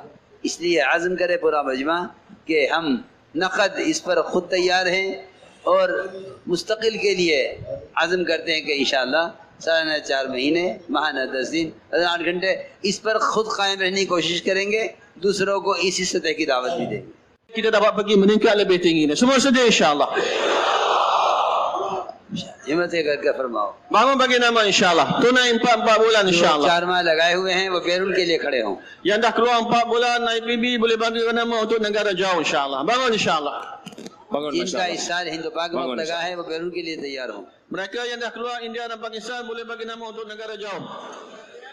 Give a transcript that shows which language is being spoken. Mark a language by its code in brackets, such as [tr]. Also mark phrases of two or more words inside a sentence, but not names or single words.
[ur] اس لیے عزم کرے پورا مجمع کہ ہم نقد اس پر خود تیار ہیں، اور مستقل کے لیے عزم کرتے ہیں کہ انشاءاللہ سالانہ 4 مہینے، ماہانہ 10 دن، 8 گھنٹے اس پر خود قائم رہنے کی کوشش کریں گے، دوسروں کو اسی سطح کی دعوت بھی دیں گے۔ [ms] Kita dapat pergi meningkat lebih tinggi ni. Semua sedia insya-Allah. [ur] ہمت کر کے فرماؤ۔ [ms] Bangun bagi nama insya-Allah. Tunai 4 bulan [ur] جو [ms] insya-Allah. [ur] 4 ماہ لگائے ہوئے ہیں وہ بیرون کے لیے کھڑے ہوں۔ [ms] Yang dah keluar 4 bulan naik bibi boleh bagi nama untuk negara jauh insya-Allah. Bangun insya-Allah. Bangun [ur] جن کا [ms] insya-Allah. [ur] اس سال ہند و پاک میں لگا ہے وہ بیرون کے لیے تیار ہوں۔ [ms] Mereka yang dah keluar India dan Pakistan boleh bagi nama untuk negara jauh.